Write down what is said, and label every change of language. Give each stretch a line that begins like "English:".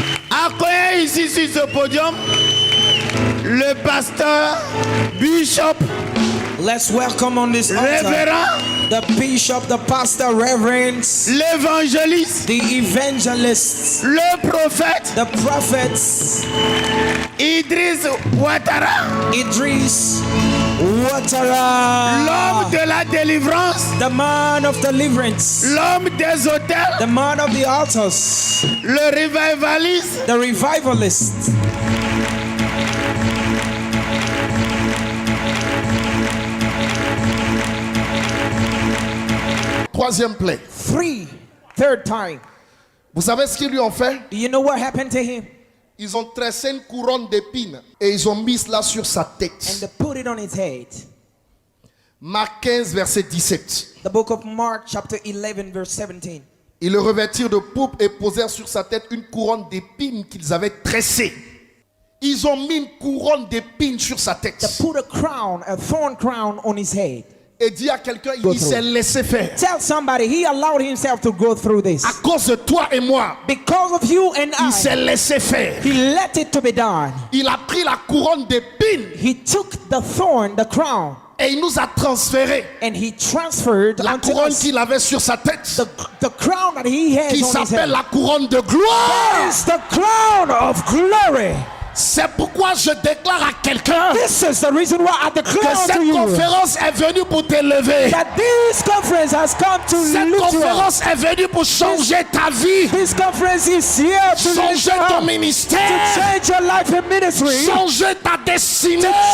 French: Accueillez ici sur ce podium le pasteur, bishop.
English: Let's welcome on this altar.
French: Révérend.
English: The bishop, the pastor, reverend.
French: L'évangéliste.
English: The evangelist.
French: Le prophète.
English: The prophets.
French: Idriss Ouattara.
English: Idriss Ouattara.
French: L'homme de la délivrance.
English: The man of deliverance.
French: L'homme des autels.
English: The man of the altars.
French: Le revivaliste.
English: The revivalist.
French: Troisième plaie.
English: Third time.
French: Vous savez ce qu'ils lui ont fait?
English: Do you know what happened to him?
French: Ils ont tressé une couronne d'épines et ils ont mis cela sur sa tête.
English: And they put it on his head.
French: Marc 15, verset 17.
English: The book of Mark, chapter 11, verse 17.
French: Ils le revêtirent de pourpre et posèrent sur sa tête une couronne d'épines qu'ils avaient tressée. Ils ont mis une couronne d'épines sur sa tête.
English: They put a crown, a thorn crown on his head.
French: Et dit à quelqu'un, il s'est laissé faire.
English: Tell somebody, he allowed himself to go through this.
French: À cause de toi et moi.
English: Because of you and I.
French: Il s'est laissé faire.
English: He let it to be done.
French: Il a pris la couronne d'épines.
English: He took the thorn, the crown.
French: Et il nous a transféré
English: and he transferred
French: la couronne qu'il avait sur sa tête.
English: The crown that he has
French: qui s'appelle la couronne de gloire.
English: That is the crown of glory.
French: C'est pourquoi je déclare à quelqu'un que cette conférence est venue pour t'élever. Cette conférence est venue pour changer ta vie. Changer ton ministère. Changer ta destinée.